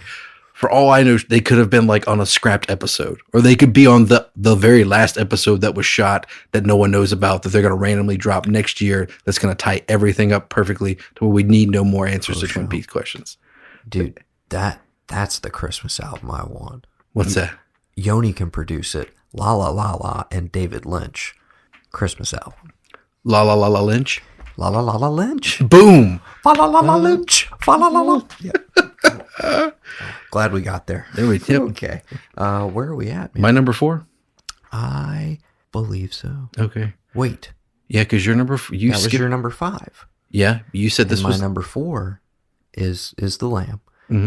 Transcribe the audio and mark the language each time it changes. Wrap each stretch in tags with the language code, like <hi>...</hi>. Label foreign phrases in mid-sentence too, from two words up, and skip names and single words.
<en>For all I know, they could have been like on a scrapped episode, or they could be on the very last episode that was shot that no one knows about, that they're going to randomly drop next year. That's going to tie everything up perfectly to where we need no more answers to Twin Peaks questions. Dude, that's the Christmas album I want. What's that? Yoni can produce it. La La La La and David Lynch. Christmas album. La La La La Lynch. La La La La Lynch. Boom. La La La La Lynch. La La La La. Yeah. Glad we got there. There we go. Okay. Where are we at, man? My number 4? I believe so. Okay. Wait. Yeah, because your number that was your number 5. Yeah, you said this was my number 4 is The Lamb. Mm-hmm.</en>